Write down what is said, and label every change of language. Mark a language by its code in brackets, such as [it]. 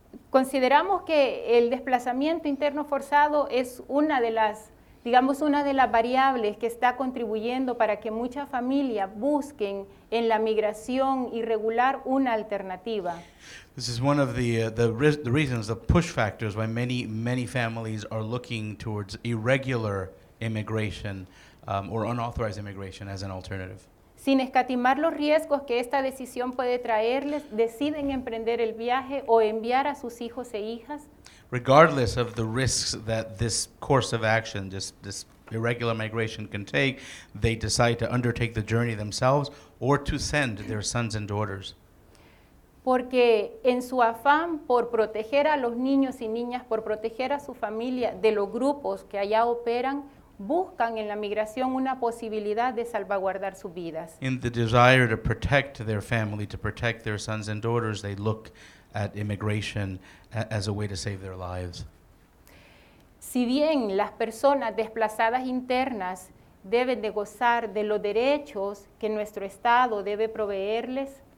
[es] Consideramos que el desplazamiento interno forzado es una de las variables que está contribuyendo para que muchas familias busquen en la migración irregular una alternativa. [en] This is one of the reasons, the push factors why many families are looking towards irregular immigration or unauthorized immigration as an alternative. [es] Sin escatimar los riesgos que esta decisión puede traerles, deciden emprender el viaje o enviar a sus hijos e hijas [en] Regardless of the risks that this course of action, this irregular migration can take, they decide to undertake the journey themselves or to send their sons and daughters. [es] porque en su afán por proteger a los niños y niñas, por proteger a su familia de los grupos que allá operan, buscan en la migración una posibilidad de salvaguardar sus vidas. [en] In the desire to protect their family, to protect their sons and daughters, they look at immigration as a way to save their lives. [es] Si bien las personas desplazadas internas deben de gozar de los derechos que nuestro Estado debe proveerles,